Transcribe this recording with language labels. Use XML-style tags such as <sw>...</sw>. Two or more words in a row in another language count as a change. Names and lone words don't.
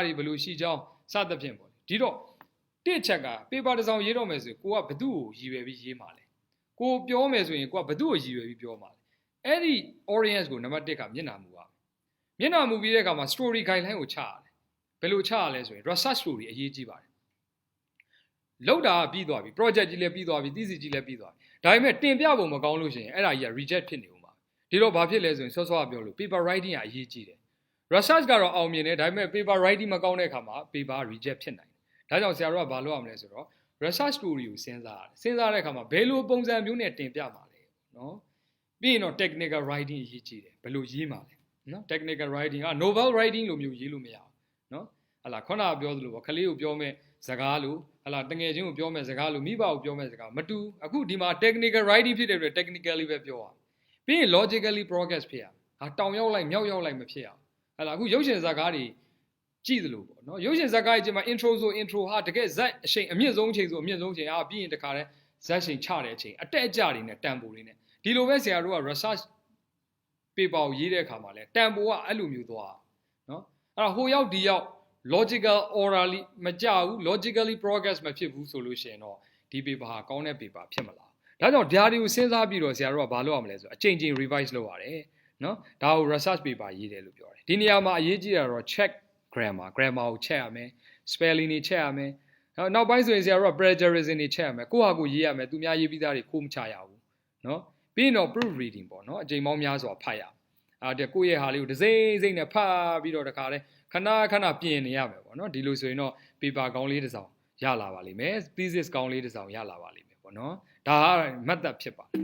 <my>တွေဘယ်လိုရှိကြောင်းစသဖြင့်ပေါ့ဒီတော့တစ်ချက်က paper တစ်စောင်ရေးတော့မယ်ဆိုကိုကဘသူ့ကိုရည်ရွယ်ပြီးရေးမှာလဲကိုပြောမယ်ဆိုရင်ကိုကဘသူ့ကိုရည်ရွယ်ပြီးပြောမှာလဲအဲ့ဒီ audience ကိုနံပါတ်1ကမျက်နှာမူပါမျက်နှာမူပြီးတဲ့အခါမှာ</my> <en>story guideline</en> <my>ကိုချရတယ်ဘယ်လိုချရလဲဆိုရင်</my> <en>research story</en> <my>အရေးကြီးပါတယ်လောက်တာ ပြီးသွားပြီ project ကြီးလည်းပြီးသွားပြီ thesis ကြီးလည်းပြီးသွားပြီဒါပေမဲ့တင်ပြပုံမကောင်းလို့ရှိရင်အဲ့ဒါကြီးက reject ဖြစ်နေဦးမှာဒီတော့ဘာဖြစ်လဲဆိုရင်စောစောကပြောလို့</my> <en>paper writing</en> <my>ကအရေးကြီးတယ် research ကတော့အောင်မြင်တယ်ဒါပေမဲ့</my> <en>paper writing</en> <my>မကောင်းတဲ့အခါမှာ</my> <en>paper reject</en> <my>ဖြစ်နိုင်တယ်ဒါကြောင့်ဆရာတို့ကဘာလုပ်ရမလဲဆိုတော့</my> <en>research story</en> <my>ကိုစဉ်းစားရတယ်စဉ်းစားတဲ့အခါမှာဘယ်လိုပုံစံမျိုးနဲ့တင်ပြမှာလဲနော်ပြီးရင်တော့</my> <en>technical writing</en> <my>အရေးကြီးတယ်ဘ ယ်လိုရေးမှာလဲနော်</my> <en>technical writing</en> <my>က</my> <en>novel writing</en> <my>လိုမျိုးရေးလို့မရဘူးနော်ဟလာခုနကပြောသလိုပေါ့ခလေးကိုပြောမဲ့စကားလို့ဟလာတငယ်ချင်းကိုပြောမဲ့စကားလို့မိဘကိုပြောမဲ့စကားမတူအခုဒီမှာ</my> <en>technical writing</en> <my>ဖြစ်တဲ့အတွက် technically ပဲပြောရပြီးရင်</my> <en>logically progress</en> <my>ဖြစ်ရဟာတောင်ရောက်လိုက်မြောက်ရောက်လိုက်မဖြစ်ရဟလာအခုရုပ်ရှင်ဇာတ်ကားတွေကြည့်သလိုပေါ့နော်ရုပ်ရှင်ဇာတ်ကားကြီးမှာ intro ဆို intro ဟာတကယ်ဇက်အချိန်အမြင့်ဆုံးအချိန်ဆိုအမြင့်ဆုံးအချိန်ဟာပြီးရင်တခါတည်းဇက်ချိန်ချတဲ့အချိန်အတက်အကျတွေနဲ့တန်ဖိုးတွေနဲ့ဒီလိုပဲဆရာတို့က research paper ကိုရေးတဲ့အခါမှာလဲတန်ဖိုးကအဲ့လိုမျိုးသွားနော်အဲ့တော့ဟိုရောက်ဒီရောက်</my> <en>logical orally</en> <my>မကြဘူး</my> <en>logically progress</en> <my>မဖြစ်ဘူးဆိုလို့ရှိရင်တော့ဒီ paper ဟာကောင်းတဲ့ paper ဖြစ် မလားဒါကြောင့်ဓာတ်တွေကိုစဉ်းစားပြီးတော့ဆရာတို့ကဘာလုပ်ရမလဲဆိုအချိန်ချင်း revise လုပ်ရတယ်နော်ဒါကို</my> <en>research paper</en> <my>ရေးတယ်လို့ပြော တယ်ဒီနေရာမှာအရေးကြီးတာတော့</my> <en>check grammar</en> <my>ကို check ရမယ် spelling တွေ check ရမယ်နောက်ပိုင်းဆိုရင်ဆရာတို့က plagiarism တွေ check ရမယ်ကိုယ့်ဟာကိုရေးရမယ်သူများရေးပြီးသားတွေခိုးမချရဘူးနော်ပြီးရင်တော့</my> <en>proof reading</en> <my>ပေါ့နော်အချိန်ပေါင်းများစွာဖတ်ရကိုယ့်ရဲ့ဟာလေးကိုဒစိမ့်စိမ့်နဲ့ဖတ်ပြီးတော့တခါတည်းခဏပြင်နေရမယ်ပေါ့နော်ဒီလိုဆိုရင်တော့ paper ကောင်းလေးတစ်စောင်ရလာပါလိမ့်မယ် thesis ကောင်းလေးတစ်စောင်ရလာပါလိမ့်မယ်ပေါ့နော်ဒါက method ဖြစ်ပါတယ်</my>